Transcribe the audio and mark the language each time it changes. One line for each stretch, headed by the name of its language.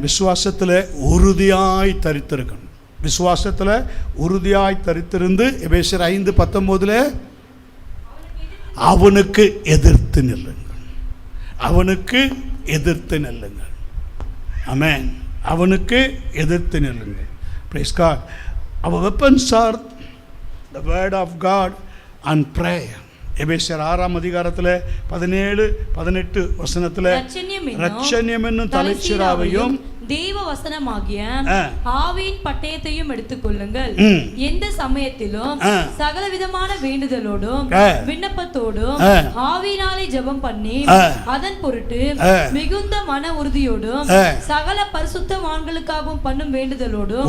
Tamil: விசுவாசத்தில் உறுதியாய் தரித்திருக்கணும். விசுவாசத்தில் உறுதியாய் தரித்திருந்து எபேசியர் 5:19 அவனுக்கு எதிர்த்து நில்லுங்கள், அவனுக்கு எதிர்த்து நில்லுங்கள். ஆமென். அவனுக்கு எதிர்த்து நில்லுங்கள்.
English: Praise God. our weapons are the word of God and prayer.
Tamil: எபேசியர் 6ஆம் அதிகாரத்தில் 17-18 வசனத்தில் இரட்சணியம் என்னும் தலைச்சீராவையும் தேவ வசனமாகிய ஆவியின் பட்டயத்தையும் எடுத்துக் கொள்ளுங்கள். எந்த சமயத்திலும் சகல விதமான வேண்டுதலோடும் விண்ணப்பத்தோடும் ஆவியினாலே ஜெபம் பண்ணி அதன் பொருட்டு மிகுந்த மன உறுதியோடும் சகல பரிசுத்தவான்களுக்காகவும் பண்ணும் வேண்டுதலோடும்.